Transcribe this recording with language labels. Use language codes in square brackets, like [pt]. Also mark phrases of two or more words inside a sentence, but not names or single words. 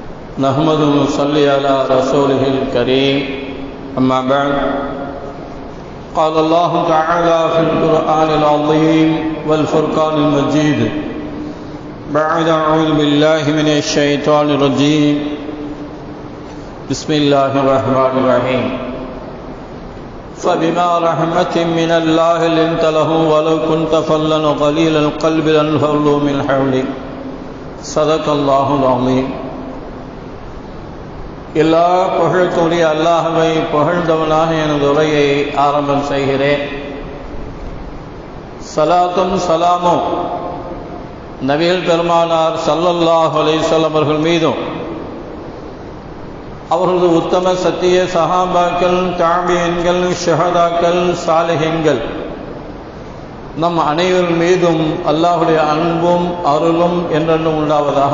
[ar] نحمده ونصلي على رسوله الكريم أما بعد قال الله تعالى في القرآن العظيم والفرقان المجيد بعد أعوذ بالله من الشيطان الرجيم بسم الله الرحمن الرحيم فبما رحمة من الله لنت له ولو كنت فظا غليظ القلب لانفضوا من حولك صدق الله العظيم. [ta] எல்லா புகழ்க்குரிய அல்லாஹ்வை புகழ்ந்தவனாக எனது உரையை ஆரம்பம் செய்கிறேன். சலாத்தும் சலாமும் நபிகள் பெருமானார் [ar] صلى الله عليه وسلم [ta] அவர்கள் மீதும் அவர்களது உத்தம சத்திய சஹாபாக்கள், தாபியீன்கள், ஷஹதாக்கள், சாலிஹீன்கள் நம் அனைவர் மீதும் அல்லாஹ்வுடைய அன்பும் அருளும் என்றென்றும் உண்டாவதாக.